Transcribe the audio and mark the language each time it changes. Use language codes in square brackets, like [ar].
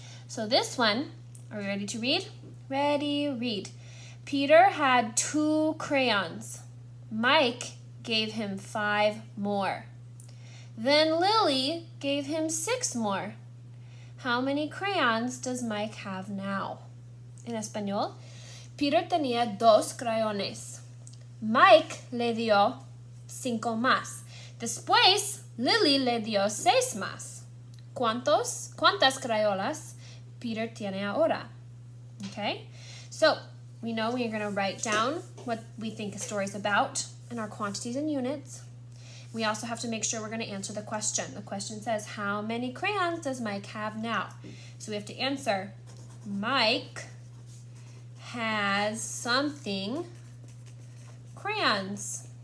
[en] So this one, are we ready to read? Ready, read. Peter had 2 crayons. Mike gave him 5 more. Then Lily gave him 6 more. How many crayons does Mike have now? [es] En español, Peter tenía 2 crayones. Mike le dio 5 más. Después, Lily le dio 6 más. ¿Cuántas crayolas Peter tiene ahora? [en] Okay, so we know we're going to write down what we think a story is about and our quantities and units. We also have to make sure we're going to answer the question. The question says, how many crayons does Mike have now? So we have to answer, Mike has something crayons.